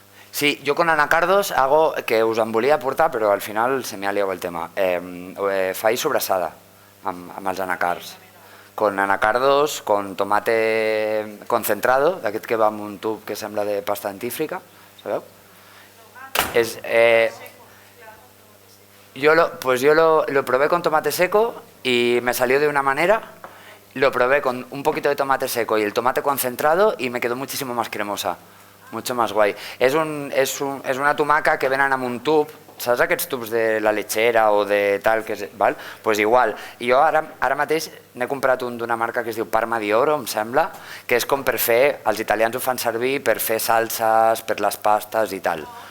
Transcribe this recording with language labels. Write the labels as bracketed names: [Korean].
[Spanish] Sí, yo con anacardos hago, [Catalan] que us en volia portar, però al final [Spanish] se me ha liado el tema. [Catalan] Faig sobrassada amb els anacards. [Spanish] Con anacardos, con tomate concentrado, [Catalan] d'aquest que va amb un tub que sembla de pasta dentífrica, sabeu? [Spanish] Es, yo lo probé con tomate seco y me salió de una manera. Lo probé con un poquito de tomate seco y el tomate concentrado y me quedó muchísimo más cremosa, mucho más guai. [Catalan] És una tomaca que venen amb un tub, saps aquests tubs de la lechera o de tal, que és, val? [Spanish] Pues igual. [Catalan] I jo ara mateix n'he comprat un d'una marca que es diu Parma di Oro, em sembla, que és com per fer, els italians ho fan servir per fer salses, per les pastes i tal.